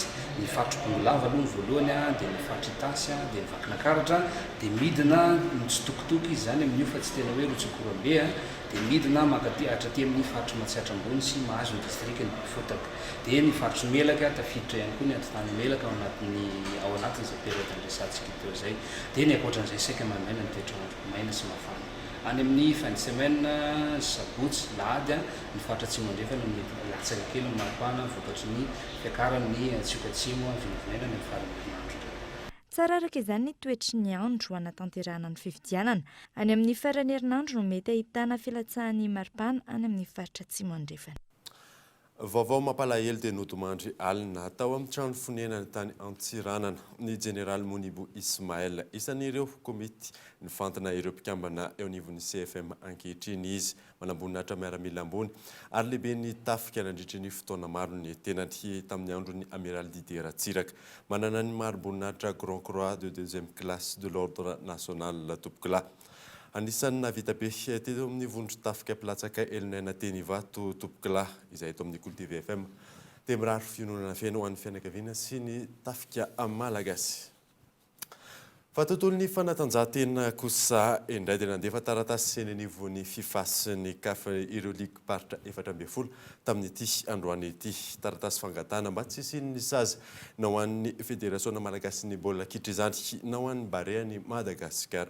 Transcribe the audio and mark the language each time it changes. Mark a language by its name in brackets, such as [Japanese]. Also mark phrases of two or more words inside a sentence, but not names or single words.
[Malagasy] Ny faritra Bongolava aloha ny voalohany dia ny faritra Itasy dia ny Vakinakaratra dia midina mitsitokitoky izy zany amin'io fa tsy tena hoe rotsakorambe dia midina makaty hatraty amin'ny faritra Matsiatra ambony sy mahazo ny distrikny Fotaka. Dia ny faritra Melaka tafiditra ihany koa ny antitany Melaka ao anatin'izay période andresantsika teo zay. Dia ny ankoatran'izay saika mamaina ny toetrandro maina sy mafana. Any amin'ny [French] fin de semaine [Malagasy] sabotsy lahady ny faritra atsimo andrefana mety latsaka kely ny maripana vokatry ny fiakaran'ny atsiokatsimo vinavinaina ny farany herinandro. Tsara araka izany ny toetry ny andro anatanterahana ny fividianana. Any amin'ny farany herinandro no mety ahitana filatsahan'ny maripana any amin'ny faritra atsimo andrefana. Vaovao mampalahelo dia notomandry alina tao amin'ny trano fonenany tany Antsiranana ny Général Monibo Ismaël isan'ireo komity nifantana ireo mpikambana eo anivon'ny CFM ankehitriny izy manambonina miaramila ambony ary lehibe ny tafika nandritra ny fotoana maro ny tenany tamin'ny andron'ny amiral Didier Ratsiraka manana ny marim-boninahitra [French] Grand Croix de 2e classe de l'ordre national [Malagasy] Topoklahy. Anisan'ny navita be teto amin'ny vondro tafika mpilatsaka Elinaina Tenivato Topoklahy izay eto amin'ny Kultive FM dia mirary fiononana feno ho an'ny fianakaviana sy ny tafika malagasy. Fa tontolo ny fanatanjahantena kosa indray dia nandefa taratasy seny anivon'ny FIFA sy ny CAF ireo ligue paritra 14 tamin'ity androany ity taratasy fangatana mba tsy isian'ny sazy na ho an'ny Fédération Malagasy ny baolina kitra izany na ho an'ny Barea-ny Madagasikara.